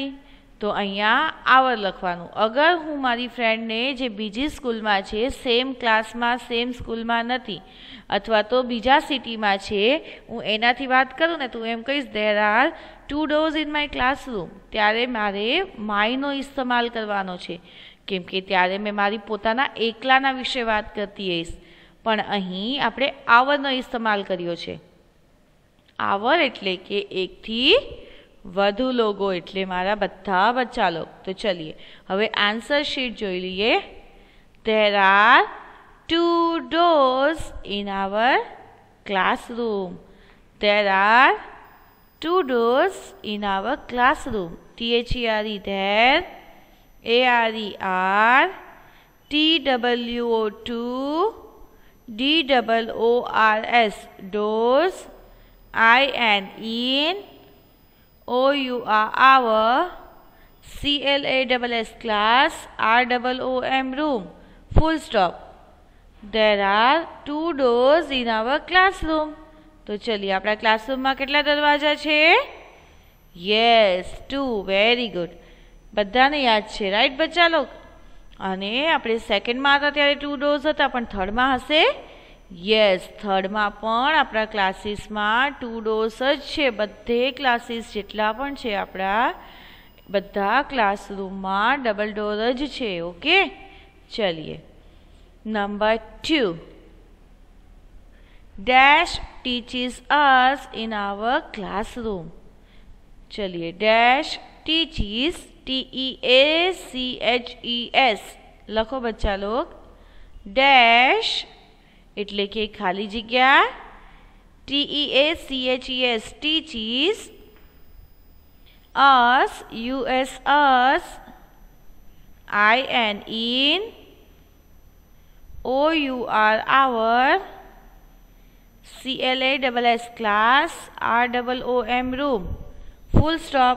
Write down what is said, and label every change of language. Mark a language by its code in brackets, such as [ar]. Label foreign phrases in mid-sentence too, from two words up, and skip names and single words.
[gu] તો અહીંયા આવર લખવાનું. અગર હું મારી ફ્રેન્ડને જે બીજી સ્કૂલમાં છે, [en] same classમાં same schoolમાં [gu] નથી, અથવા તો બીજા સિટીમાં છે, હું એનાથી વાત કરું ને તો એમ કહીશ [en] there are 2 doors in my classroom, [gu] ત્યારે મારે માયનો ઇસ્તેમાલ કરવાનો છે, કેમ કે ત્યારે મેં મારી પોતાના એકલાના વિશે વાત કરતી હઈશ. પણ અહીં આપણે આવરનો ઇસ્તેમાલ કર્યો છે. આવર એટલે કે એકથી વધુ લોગો, એટલે મારા બધા [hi] बच्चा लोग. [gu] તો ચલીએ હવે [en] answer sheet [gu] જોઈ લઈએ. [en] there are 2 doors in our classroom. there are 2 doors in our classroom. THERE there, ARER TWO 2 DOORS doors, IN in, OUR our, CLASS class, ROOM room, full stop. There are 2 doors in our classroom. [gu] તો ચલિए આપણા ક્લાસરૂમમાં કેટલા દરવાજા છે? [en] yes 2. very good. [gu] બધાને યાદ છે, રાઈટ [hi] बच्चा लोग? [gu] અને આપણે સેકન્ડમાં હતા ત્યારે 2 ડોર્સ હતા, પણ થર્ડમાં હશે? યસ, થર્ડમાં પણ આપણા ક્લાસીસમાં 2 ડોર્સ જ છે. બધે ક્લાસીસ જેટલા પણ છે આપણા બધા ક્લાસરૂમમાં [en] double door [gu] જ છે. ઓકે, ચલિए. નંબર 2. [en] Dash teaches us in our classroom. चलिए, dash teaches, TEACHES લખો [hi] बच्चा लोग. [gu] dash એટલે કે ખાલી જગ્યા, [en] TEACHES teaches, us US us, IN in, OUR our, CLASS class, ROOM room, full stop.